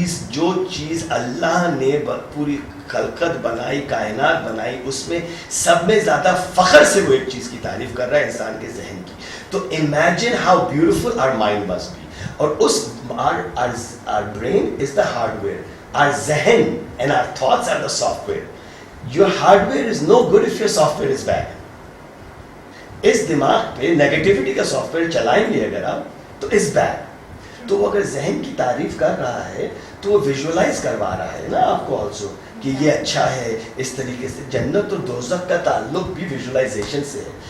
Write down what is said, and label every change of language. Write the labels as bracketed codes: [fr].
[ur] جو چیز اللہ نے پوری خلقت بنائی, کائنات بنائی, اس میں سب میں زیادہ فخر سے وہ ایک چیز کی تعریف کر رہا ہے, انسان کے ذہن کی. [en] تو imagine how beautiful our mind must be. [ur] اور اس [en] our brain is the hardware, our ذہن and our thoughts are the software. Your hardware is no good if your software is bad. [ur] اس دماغ پہ نیگیٹیوٹی کا سافٹ ویئر چلائیں گے اگر آپ تو اس بیڈ. تو وہ اگر ذہن کی تعریف کر رہا ہے تو وہ ویژولائز کروا رہا ہے نا آپ کو آلسو کہ یہ اچھا ہے. اس طریقے سے جنت اور دوزخ کا تعلق بھی ویژولائزیشن سے ہے.